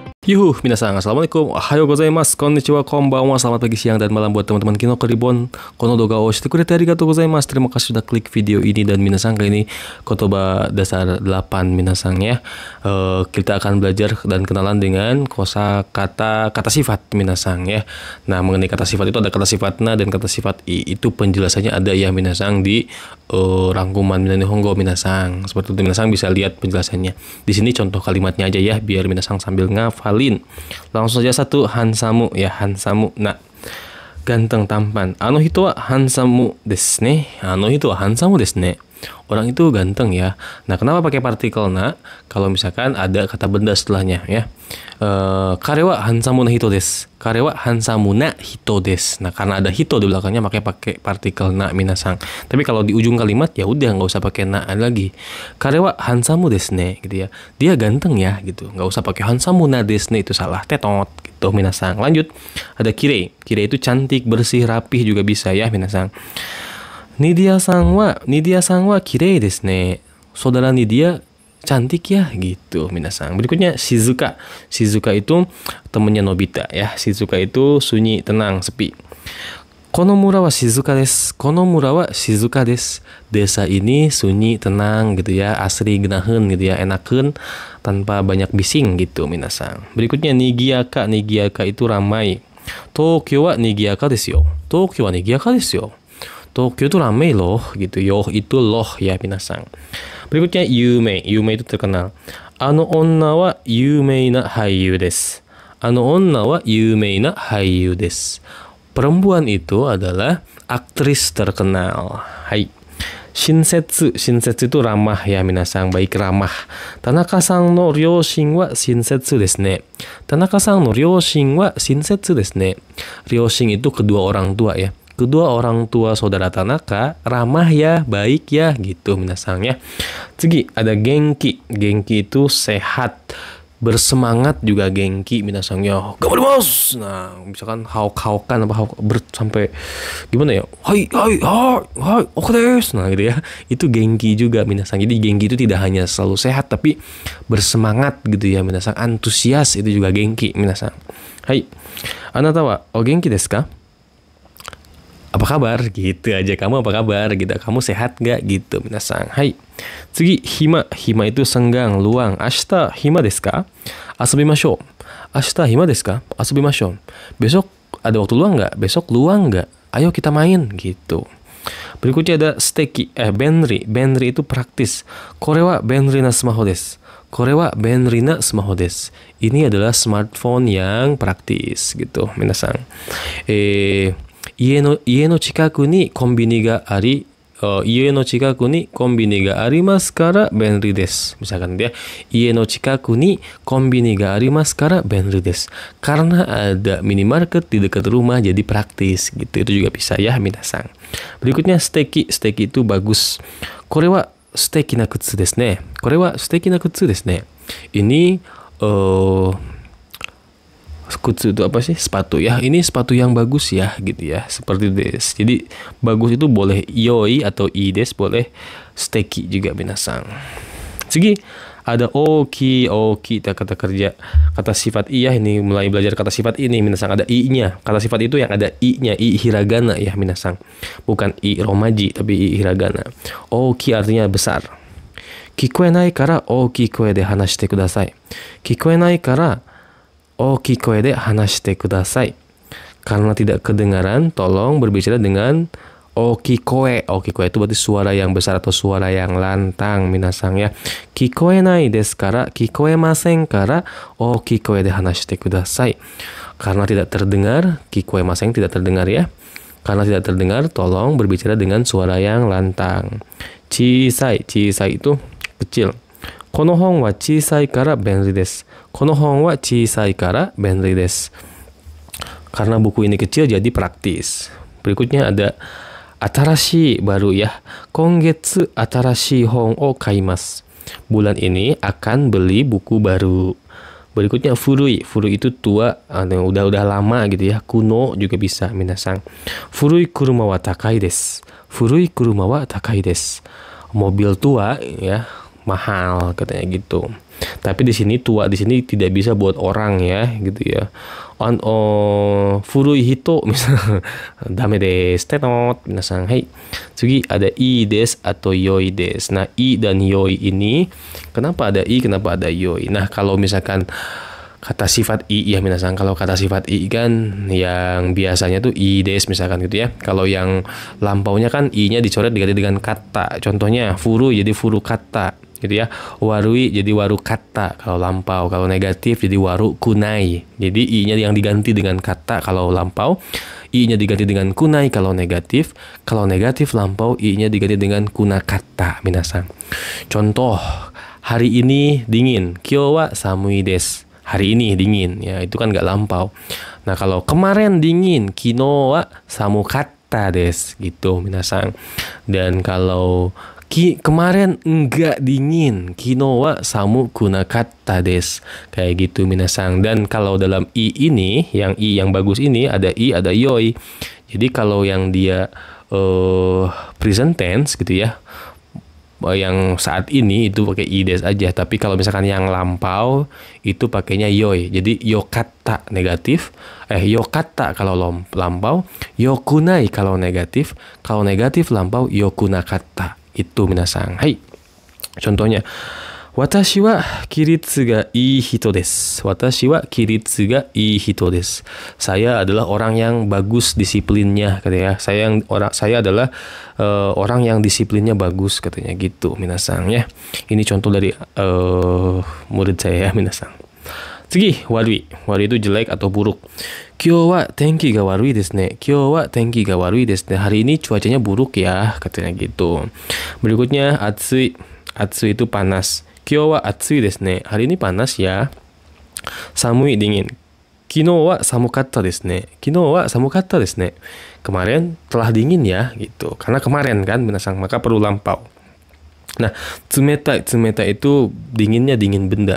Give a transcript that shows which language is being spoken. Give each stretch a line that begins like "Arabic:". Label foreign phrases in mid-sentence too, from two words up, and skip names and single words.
Japanese: Yuhu, minasan, assalamualaikum, おはようございます、こんにちは、こんばんは,
Indonesian: selamat pagi, siang, dan malam buat teman-teman Kinoko Ribbon.
Japanese: この動画をしてくれてありがとうございます.
Indonesian: Terima kasih sudah klik video ini. Dan minasan, kali ini kotoba dasar 8 minasan ya. Kita akan belajar dan kenalan dengan kosakata kata sifat minasan ya. Nah, mengenai kata sifat itu ada kata sifat na dan kata sifat i. Itu penjelasannya ada ya minasan di rangkuman Nihongo minasan. Seperti itu minasan bisa lihat penjelasannya. Di sini contoh kalimatnya aja ya, biar minasan sambil ngafalin. Langsung saja satu, hansamu ya, hansamu. Nah, ganteng, tampan.
Japanese: あの人はハンサムですね。あの人はハンサムですね.
Indonesian: Orang itu ganteng ya. Nah, kenapa pakai partikel na? Kalau misalkan ada kata benda setelahnya ya.
Japanese: 彼はハンサムな人です. 彼はハンサムな人です.
Indonesian: Nah, karena ada hito di belakangnya makanya pakai partikel na minasan. Tapi kalau di ujung kalimat ya udah nggak usah pakai na lagi.
Japanese: 彼はハンサムですね
Indonesian: gitu ya. Dia ganteng ya gitu. Nggak usah pakai
Japanese: ハンサムなですね,
Indonesian: itu salah. Tetot gitu minasan. Lanjut. Ada kire. Kire itu cantik, bersih, rapih juga bisa ya minasan.
Japanese: Nidiaさんはきれいですね.
Indonesian: Saudara Nidia cantik ya gitu minasan. Berikutnya Shizuka. Shizuka itu temannya Nobita ya. Shizuka itu sunyi, tenang, sepi.
Japanese: この村は静かです. この村は静かです.
Indonesian: Desa ini sunyi, tenang gitu ya. Asri genaheun gitu ya. Enakeun tanpa banyak bising gitu minasan. Berikutnya Nigiaka. Nigiaka itu ramai.
Japanese: 東京はにぎやかですよ. 東京はにぎやかですよ.
Indonesian: Tokyo itu ramai loh gitu. Yo itu loh ya minasan. Berikutnya Yume. Yume itu terkenal.
Japanese: あの女は有名な俳優です. あの女は有名な俳優です.
Indonesian: Perempuan itu adalah aktris terkenal. Hai. Shinsetsu. Shinsetsu itu ramah ya minasan, baik ramah.
Japanese: Tanakaさんの両親は親切ですね. Tanakaさんの両親は親切ですね.
Indonesian: Ryoshin itu kedua orang tua ya. Kedua orang tua saudara Tanaka ramah ya, baik ya gitu minasan ya. 次ada genki. Genki itu sehat, bersemangat juga genki minasan ya. Gamarimasu. Nah, misalkan haok-haokan apa sampai gimana ya?
Japanese: はい、オッケーです.
Indonesian: Nah, gitu ya. Itu genki juga minasan. Jadi genki itu tidak hanya selalu sehat tapi bersemangat gitu ya minasan. Antusias itu juga genki minasan. Hai.
Japanese: あなたはお元気ですか?
Indonesian: Apa kabar? Gitu aja. Kamu apa kabar? Gitu. Kamu sehat gak? Gitu minasan. Hai. 次, hima. Hima itu senggang, luang.
Japanese: 明日暇ですか?遊びましょう. 明日暇ですか?遊びましょう.
Indonesian: Besok ada waktu luang gak? Besok luang gak? Ayo kita main. Gitu. Berikutnya ada steki. Benri. Benri itu praktis.
Japanese: これは便利なスマホです. これは便利なスマホです.
Indonesian: Ini adalah smartphone yang praktis. Gitu minasan.
Japanese: 家の近くにコンビニがあり、家の近くにコンビニがありますから便利です。
Indonesian: Misalkan dia,
Japanese: 家の近くにコンビニがありますから便利です。
Indonesian: Karena ada minimarket di dekat rumah jadi praktis gitu. Itu juga bisa ya minasan. Berikutnya steki. Steki itu bagus.
Japanese: これは素敵な靴ですね。これは素敵な靴ですね。
Indonesian: Ini kutsu itu apa sih? Sepatu ya. Ini sepatu yang bagus ya gitu ya. Seperti des. Jadi bagus itu boleh yoi atau i des, boleh steki juga minasan. Segi ada oki. Oki kata kerja, kata sifat i ya. Ini mulai belajar kata sifat ini minasan. Ada i-nya. Kata sifat itu yang ada i-nya, i hiragana ya minasan. Bukan i romaji tapi i hiragana. Oki artinya besar.
Japanese: 聞こえないから大きい声で話してください. 聞こえないから大きい声で話してください.
Indonesian: Karena tidak kedengaran, tolong berbicara dengan
Japanese: 大きい声. 大きい声
Indonesian: itu berarti suara yang besar atau suara yang lantang minasan ya.
Japanese: 聞こえないですから, 聞こえませんから大きい声で話してください.
Indonesian: Karena tidak terdengar, kikoemasen tidak terdengar ya. Karena tidak terdengar, tolong berbicara dengan suara yang lantang. Chisai. Chisai itu kecil.
Japanese: この本は小さいから便利です. この本は小さいから便利です.
Indonesian: Karena buku ini kecil jadi praktis. Berikutnya ada atarashi, baru ya.
Japanese: 今月新しい本を買います.
Indonesian: Bulan ini akan beli buku baru. Berikutnya furui. Furui itu tua, udah lama gitu ya. Kuno juga bisa minasan.
Japanese: 古い車は高いです。古い車は高いです.
Indonesian: Mobil tua ya. mahal katanya gitu. Tapi di sini tua di sini tidak bisa buat orang ya gitu ya.
Japanese: 古い人
Indonesian: misalnya
Japanese: だめです
Indonesian: tetot minasan. Hai. Tsugi ada i des atau yoi des. Nah, i dan yoi ini kenapa ada i, kenapa ada yoi? Nah, kalau misalkan kata sifat i ya minasan, kalau kata sifat i kan yang biasanya tuh i des misalkan gitu ya. Kalau yang lampaunya kan i-nya dicoret diganti dengan kata. Contohnya furu jadi furu kata gitu ya. Warui jadi waru kata kalau lampau. Kalau negatif jadi waru kunai. Jadi i-nya yang diganti dengan kata kalau lampau, i-nya diganti dengan kunai kalau negatif. Kalau negatif lampau, i-nya diganti dengan kuna kata minasan. Contoh, hari ini dingin.
Japanese: 今日は寒いです.
Indonesian: Hari ini dingin ya, itu kan nggak lampau. Nah, kalau kemarin dingin,
Japanese: 昨日は寒かったです
Indonesian: gitu minasan. Dan kalau kemarin enggak dingin,
Japanese: 昨日は寒くなかったです.
Indonesian: Kayak gitu minasan. Dan kalau dalam i ini, yang i yang bagus ini ada i ada yoi. Jadi kalau yang dia present tense gitu ya, yang saat ini itu pakai i des aja. Tapi kalau misalkan yang lampau itu pakainya yoi. Jadi yokatta negatif, yokatta kalau lampau, yokunai kalau negatif lampau yokunakatta. Itu minasan. Hai. Contohnya,
Japanese: 私は規律がいい人です. 私は規律がいい人です.
Indonesian: Saya adalah orang yang bagus disiplinnya katanya. Saya adalah orang yang disiplinnya bagus katanya gitu minasan ya. Ini contoh dari murid saya ya minasan.
Japanese: 次、悪い.
Indonesian: Warui itu jelek atau buruk.
Japanese: 今日は天気が悪いですね。今日は天気が悪いですね.
Indonesian: Hari ini cuacanya buruk ya, katanya gitu. Berikutnya, atsui. Atsui itu panas.
Japanese: 今日は暑いですね.
Indonesian: Hari ini panas ya. Samui dingin.
Japanese: 昨日は寒かったですね。昨日は寒かったですね.
Indonesian: Kemarin telah dingin ya, gitu. Karena kemarin kan, minasan, maka perlu lampau. Nah, tsumetai itu dinginnya dingin benda.